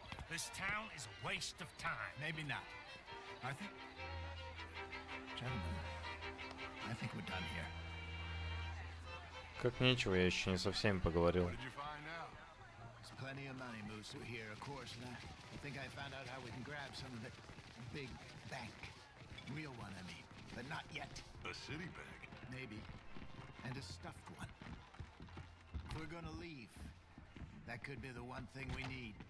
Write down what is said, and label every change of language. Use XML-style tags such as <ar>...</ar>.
<en>This town is a waste of time. Maybe not. I think... Gentlemen, I think we're done here.</en> <ru>Как нечего, я еще не со всеми поговорил.</ru> <en>What did you find out? There's plenty of money moves through here, of course, and I think I found out how we can grab some of the big bank. Real one, I mean, but not yet. A city bag. Maybe. And a stuffed one. If we're gonna leave, that could be the one thing we need.</en>